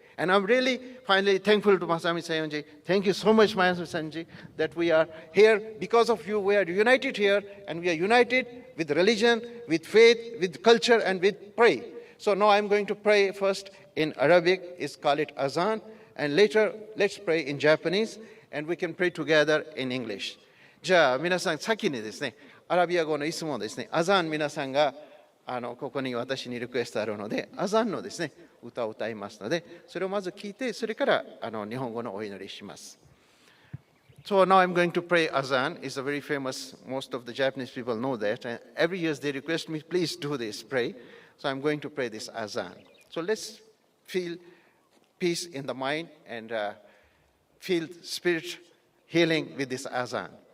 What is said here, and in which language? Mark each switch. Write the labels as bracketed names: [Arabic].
[English] And I'm really finally thankful to Masami Sayonji. Thank you so much, Masami Sayonji, that we are here. Because of you, we are united here, and we are united with religion, with faith, with culture, and with pray. So now I'm going to pray first in Arabic. It's called it Azan. And later, let's pray in Japanese, and we can pray together in English. [Japanese] じゃあ、皆さん、先にですね、アラビア語のいつもですね、アザン皆さんがここに私にリクエストあるので、アザンのですね、歌を歌いますので、それをまず聞いて、それから日本語のお祈りします。 [English] So now I'm going to pray Azan. It's a very famous, most of the Japanese people know that. And every year they request me, please do this, pray. So I'm going to pray this Azan. So let's feel peace in the mind and feel spirit healing with this Azan.